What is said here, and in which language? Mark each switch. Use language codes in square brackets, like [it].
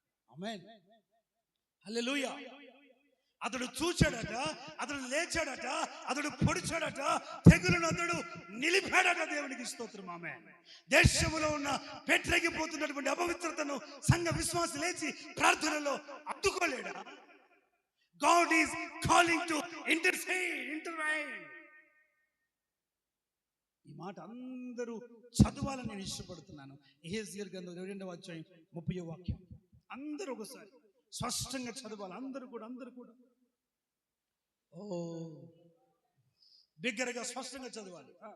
[te] ఆమేన్, హల్లెలూయా. అతడు చూచాడట, అతడు లేచాడట, అతడు పొడిచాడట, తెగులను అతడు నిలిపాడట. దేవునికి స్తోత్రం. ఆమేన్. దేశంలో ఉన్న పెట్టగిపోతున్నటువంటి అపవిత్రతను సంఘ విశ్వాసి లేచి ప్రార్థనలో అడ్డుకోలేడా? [en] God is calling to intervene. [te] ఈ మాట అందరూ చదవాలని నేను ఇష్టపడుతున్నాను. యెహెజ్కేలు గ్రంథం 22వ అధ్యాయం 30వ వాక్యం అందరూ ఒకసారి స్పష్టంగా చదవాలి. అందరూ కూడా ఓ బిగ్గరగా స్పష్టంగా చదవాలి.